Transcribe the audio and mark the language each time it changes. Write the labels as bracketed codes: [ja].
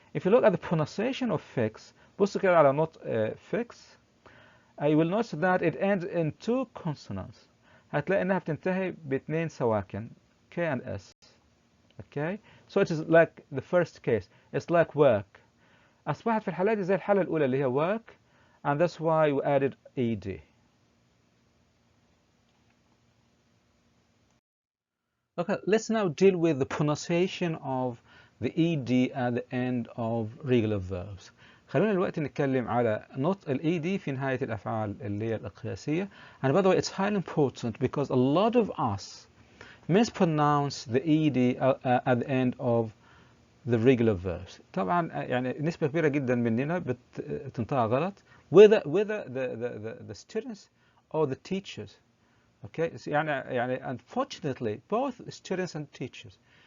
[en] If you look at the pronunciation of fix، [ar] بص كده على نطق fix، [en] I will notice that it ends in two consonants. [ar] هتلاقي انها بتنتهي باثنين سواكن K and S. [en] Okay, so it is like the first case. It's like work. [ar] أصبحت في الحالة دي زي الحالة الأولى اللي هي work, [en] and that's why we added ED. Okay, let's now deal with the pronunciation of the ED at the end of regular verbs. [ar] خلونا دلوقتي نتكلم على نطق ال ED في نهاية الأفعال اللي هي القياسية. [en] And by the way, it's highly important because a lot of us mispronounce the ED at the end of the regular verbs. [ar] طبعا يعني نسبة كبيرة جدا مننا بتنطقها غلط, [en] whether the students or the teachers. Okay, يعني unfortunately both students and teachers.